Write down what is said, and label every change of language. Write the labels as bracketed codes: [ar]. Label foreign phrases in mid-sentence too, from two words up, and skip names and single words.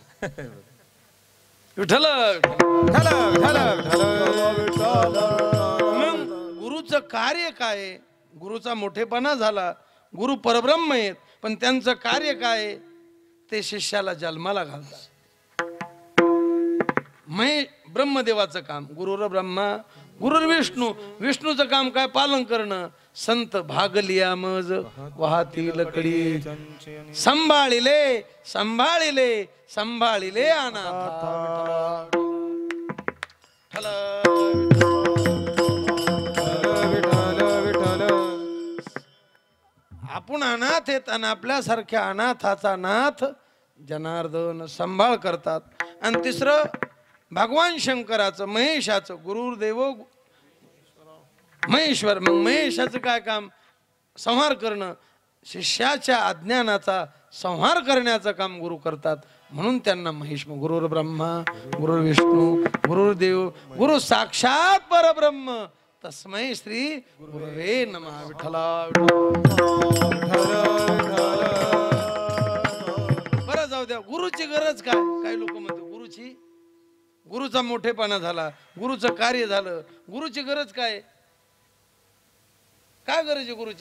[mr] विठ्ठल मग गुरुचं कार्य काय. गुरुचा मोठेपणा झाला. गुरु परब्रह्म आहेत पण त्यांचं कार्य काय ते शिष्याला जन्माला घालतात. ब्रह्मदेवाचं काम [sa] गुरुर ब्रह्मा गुरुर विष्णू. [mr] विष्णूचं काम काय पालन करणं. संत भागलिया मज वाहती लकडी संभाळिले संभाळिले संभाळिले अनाथ. आपण अनाथ आहेत आणि आपल्यासारख्या अनाथाचा नाथ जनार्दन संभाळ करतात. आणि तिसरं भगवान शंकराचं महेशाचं [sa] गुरुर्देव महेश्वर. [mr] मग महेशाचं काय काम संहार करणं. शिष्याच्या अज्ञानाचा संहार करण्याचं काम गुरु करतात म्हणून त्यांना महेश. [sa] गुरुर ब्रह्मा गुरुर विष्णू गुरुर्देव गुरु साक्षात परब्रह्म तस्मै श्री गुरवे नमः. [mr] विठ्ठला बरं जाऊ द्या. गुरुची गरज काय. काही लोक म्हणतात गुरुची गुरुचा मोठेपणा झाला गुरुचं कार्य झालं. गुरुची गरज काय. काय गरज आहे गुरुची.